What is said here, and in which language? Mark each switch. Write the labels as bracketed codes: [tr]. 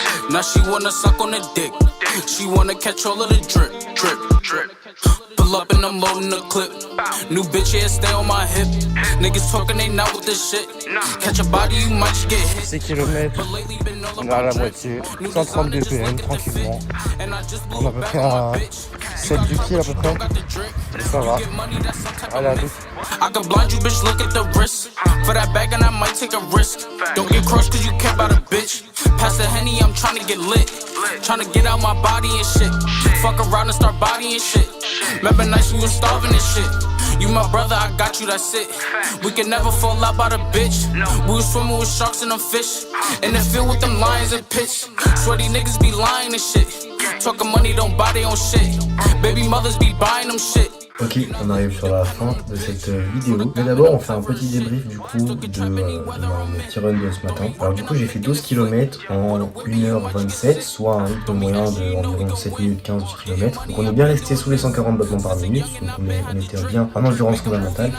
[en] Now she wanna suck on the dick. She wanna catch all of the drip, drip, drip. Pull up and I'm loading the clip. New bitch, yeah, stay on my hip. Niggas talking, they not with this shit. Catch a body, you might just get hit. [fr] 6 km, on est à la moitié. 130 BPM, tranquillement. On est à peu près à 7 du kill à peu près. Et ça va. Allez, à tous. [en] I can blind you, bitch, look at the wrist. For that bag and I might take a risk. Don't get crushed cause you care about a bitch. Pass the Henny, I'm tryna get lit. Tryna get out my body and shit. Fuck around and start bodying shit. Remember nights we was starving and shit. You my brother, I got you, that's it. We can never fall out by the bitch. We was swimming with sharks and them fish. In the field with them lions and pitch. Sweaty niggas be lying and shit. Talking money, don't buy their own shit. Baby mothers be buying them shit. [fr] Ok, on arrive sur la fin de cette vidéo. Mais d'abord, on fait un petit débrief du coup de mon petit run de ce matin. Alors du coup, j'ai fait 12 km en 1h27, soit un rythme moyen d'environ 7 minutes 15 du kilomètre. Donc on est bien resté sous les 140 battements par minute. Donc on était bien en endurance fondamentale.